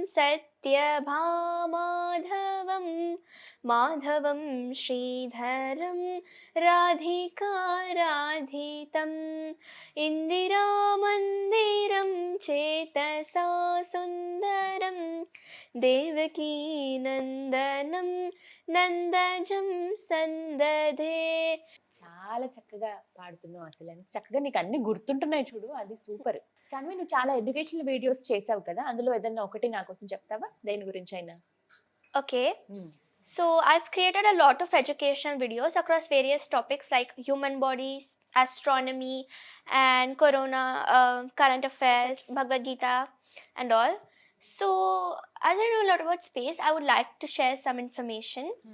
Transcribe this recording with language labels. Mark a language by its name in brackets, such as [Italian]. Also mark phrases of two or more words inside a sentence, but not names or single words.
[Sanskrit] सत्यभामाधवं माधवं श्रीधरं राधिकाराधितम् इन्दिरामन्दिरं चेतसा सुन्दरं देवकीनन्दनं నందజం సందధే. [Telugu] చాలా చక్కగా పాడుతున్నావు. అసలు ఎంత చక్కగా నీకు అన్ని గుర్తుంటున్నాయి చూడు, అది సూపర్. సాన్వి, నువ్వు చాలా [English] educational videos [Telugu] చేసావు కదా, అందులో ఏదన్నా ఒకటి నా కోసం చెప్తావా, దేని గురించి అయినా? [English] Okay. So I've created a lot of educational videos across various topics like human bodies, astronomy, and corona, current affairs, Bhagvad Gita, and all. So as I know a lot about space, I would like to share some information.